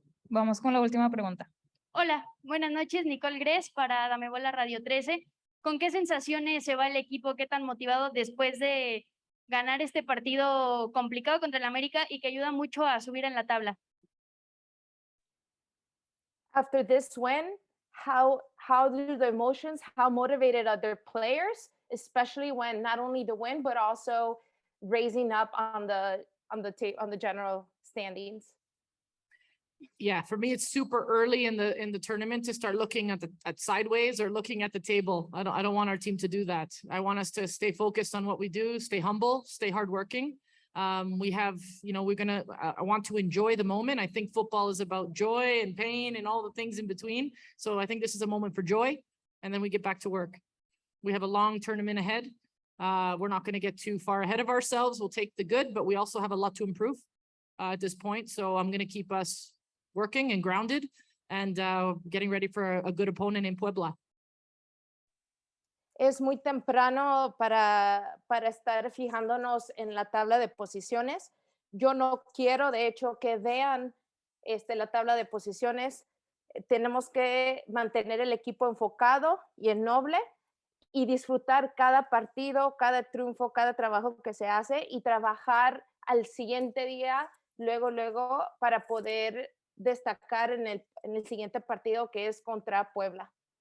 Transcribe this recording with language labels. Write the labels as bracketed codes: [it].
[es] Vamos con la última pregunta. Hola, buenas noches, Nicole Gres para Dame Bola Radio 13. ¿Con qué sensaciones se va el equipo? ¿Qué tan motivado después de ganar este partido complicado contra el América y que ayuda mucho a subir en la tabla? [en] After this win, how do the emotions, how motivated are their players, especially when not only the win, but also raising up on the general standings? Yeah, for me, it's super early in the tournament to start looking at sideways or looking at the table. I don't want our team to do that. I want us to stay focused on what we do, stay humble, stay hardworking. We have, I want to enjoy the moment. I think football is about joy and pain and all the things in between. So I think this is a moment for joy, and then we get back to work. We have a long tournament ahead. We're not going to get too far ahead of ourselves. We'll take the good, but we also have a lot to improve at this point. So I'm going to keep us working and grounded and getting ready for a good opponent in Puebla. [es] Es muy temprano para estar fijándonos en la tabla de posiciones. Yo no quiero, de hecho, que vean la tabla de posiciones. Tenemos que mantener el equipo enfocado y en noble y disfrutar cada partido, cada triunfo, cada trabajo que se hace, y trabajar al siguiente día, luego, para poder destacar en el siguiente partido, que es contra Puebla.